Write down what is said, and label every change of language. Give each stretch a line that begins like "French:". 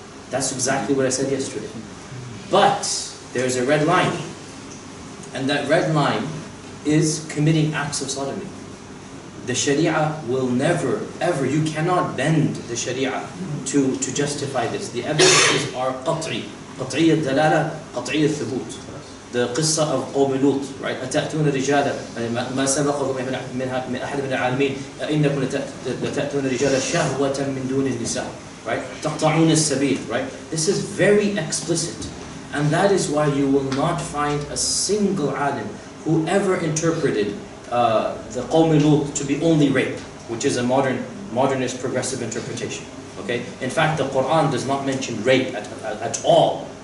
English: That's exactly what I said yesterday. But there's a red line, and that red line is committing acts of sodomy. The Sharia will never, ever, you cannot bend the Sharia to justify this. The evidences are qat'i.
Arabic: قطعي الدلالة قطعي الثبوت.
English: The qissa of قوم لوط, right?
Arabic: أتأتون رجالا ما سبقكم من أحد من العالمين إنكم لتأتون رجالا شهوة من دون النساء, right? تقطعون السبيل, right?
English: This is very explicit, and that is why you will not find a single alim who ever interpreted the Qawm Lut to be only rape. which is a modernist progressive interpretation. Okay? In fact, the Quran does not mention rape at all.